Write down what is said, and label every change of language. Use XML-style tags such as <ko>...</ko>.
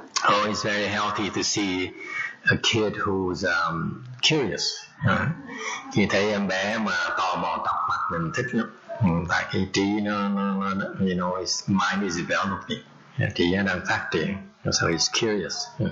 <en>Oh, it's very healthy to see a kid who's curious.</en> <vi>Khi thấy em bé mà tò mò tập mặt mình thích lắm. Tại cái trí nó</vi> <en>you know, his mind is developing.</en> <vi>Trí nó đang phát triển.</vi> <en>So he's curious.</en>